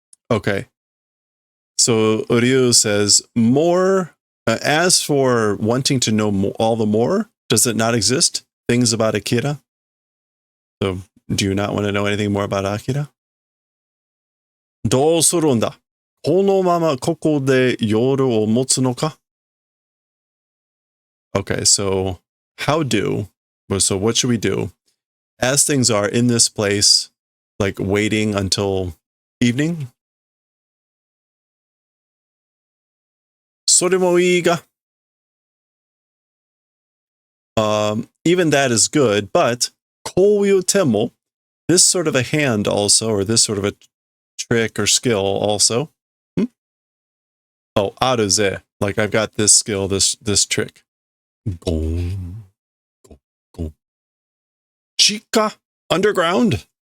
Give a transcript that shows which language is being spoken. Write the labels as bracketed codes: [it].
[en] Okay. So Ryu says, more, as for wanting to know all the more, does it not exist? Things about Akira? So do you not want to know anything more about Akira? [ja] どうするんだこのままここで夜を持つのか [en] Okay, so how do? So what should we do? As things are in this place, like waiting until evening? [ja] それもいいが [en] even that is good, but [ja] こういう手も [en] this sort of a hand also, or this sort of a trick or skill also. [ja] Oh, あるぜ. [en] Like I've got this skill, this trick. [ja] ゴンゴン地下 underground.